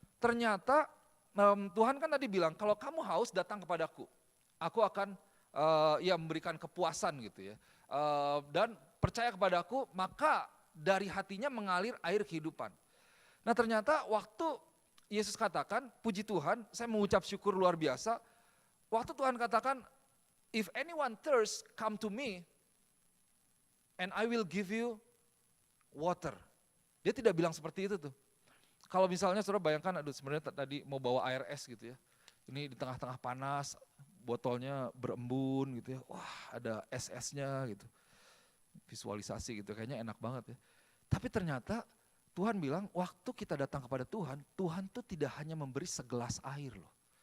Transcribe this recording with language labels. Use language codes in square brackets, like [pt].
[id] Ternyata Tuhan kan tadi bilang, kalau kamu haus datang kepadaku. Aku akan memberikan kepuasan gitu ya. Dan percaya kepadaku, maka dari hatinya mengalir air kehidupan. Nah ternyata waktu Yesus katakan, puji Tuhan, saya mengucap syukur luar biasa. Waktu Tuhan katakan, [en] if anyone thirsts, come to me. and I will give you water. [id] Dia tidak bilang seperti itu tuh. Kalau misalnya saudara bayangkan, aduh sebenarnya tadi mau bawa air es gitu ya. Ini di tengah-tengah panas, botolnya berembun gitu ya. Wah ada es-esnya gitu. Visualisasi gitu, kayaknya enak banget ya. Tapi ternyata Tuhan bilang waktu kita datang kepada Tuhan, Tuhan tuh tidak hanya memberi segelas air loh.